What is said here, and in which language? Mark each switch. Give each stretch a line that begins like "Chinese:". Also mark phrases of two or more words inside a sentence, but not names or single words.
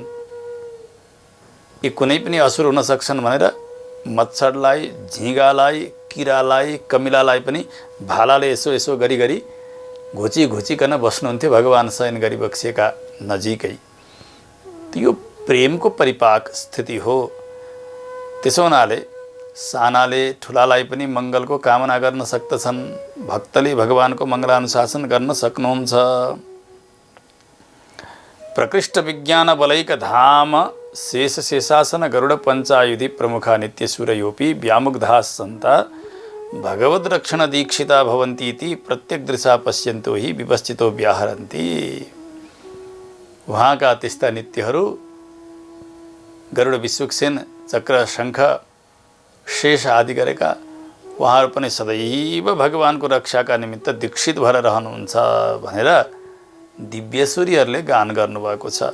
Nepali: यी कुनै पनि असुर हुन सक्छन् भनेर मच्छरलाई, झिँगालाई, किरालाई, कमिलालाई पनि भालाले यसो गरी घुचिकन बस्नुहुन्थ्यो भगवान शयन गरी बक्सिएका नजिकै। यो प्रेमको परिपाक स्थिति हो। त्यसो हुनाले सानाले ठुलालाई पनि मङ्गलको कामना गर्न सक्दछन्। भक्तले भगवानको मङ्गलानुशासन गर्न सक्नुहुन्छ।
Sanskrit: प्रकृष्ट विज्ञान बलैक धाम शेष शेषासन गरुड पंचायुधि प्रमुखा नित्यसूरयोपि व्यामुग्धा सन्ता भगवद रक्षण दीक्षिता भवन्ति इति प्रत्येक दृशा पश्यन्तो हि विपश्चितो व्याहरन्ति।
Nepali: वहाँका त्यस्ता नित्यहरू गरुड विश्वक्सेन चक्र शङ्ख शेष आदि गरेका उहाँहरू पनि सदैव भगवानको रक्षाका निमित्त दीक्षित भएर रहनुहुन्छ भनेर दिव्यसूरीहरूले गान गर्नुभएको छ।